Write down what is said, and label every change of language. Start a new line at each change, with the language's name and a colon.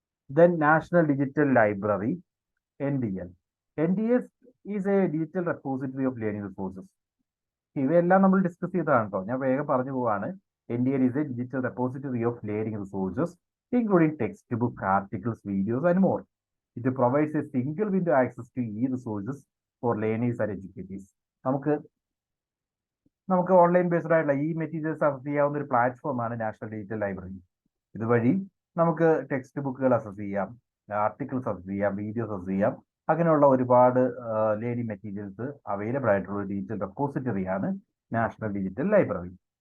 English: Then national digital library NDL. NDS is a digital repository of learning resources.
Malayalam: ഇവയെല്ലാം നമ്മൾ discuss ചെയ്തതാണ് കേട്ടോ, ഞാൻ വേഗം പറഞ്ഞു പോവാണ്.
English: NDL is a digital repository of learning resources including textbook, articles, videos and more. It provides a single window access to e-resources for learners and educators.
Malayalam: നമുക്ക് online based ആയിട്ടുള്ള ഈ മെറ്റീരിയൽസ് അക്സസ് ചെയ്യാവുന്ന ഒരു പ്ലാറ്റ്ഫോമാണ് നാഷണൽ ഡിജിറ്റൽ ലൈബ്രറി. ഇതുവഴി നമുക്ക് text ബുക്കുകൾ access ചെയ്യാം, ആർട്ടിക്കിൾസ് അക്സസ് ചെയ്യാം, വീഡിയോസ് അക്സസ് ചെയ്യാം. അങ്ങനെയുള്ള ഒരുപാട് ലേണിംഗ് മെറ്റീരിയൽസ് അവൈലബിൾ ആയിട്ടുള്ള ഒരു ഡിജിറ്റൽ റെപ്പോസിറ്ററിയാണ് നാഷണൽ ഡിജിറ്റൽ ലൈബ്രറി.